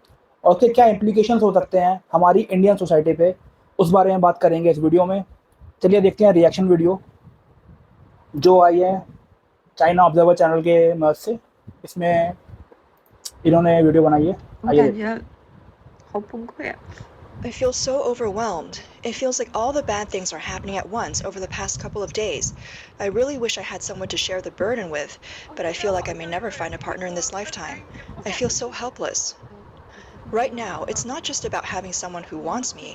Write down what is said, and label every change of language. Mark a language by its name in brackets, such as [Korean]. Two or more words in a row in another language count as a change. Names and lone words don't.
[Hindi] और उसके क्या इम्प्लीकेशंस हो सकते हैं हमारी [English] Indian society [Hindi] पे, उस बारे में बात करेंगे इस वीडियो में। चलिए देखते हैं [English] reaction video [Hindi] जो आई है चाइना ऑब्जर्वर चैनल के मदद से। इसमें इन्होंने वीडियो बनाई है, [Chinese] 我 [Hindi] आइए [Chinese] 感 [Hindi] देखते हैं। [Chinese] 觉好崩溃啊！ [English] I feel so overwhelmed. It feels like all the bad things are happening at once over the past couple of days. I really wish I had someone to share the burden with, but I feel like I may never find a partner in this lifetime. I feel so helpless. Right now, it's not just about having someone who wants me.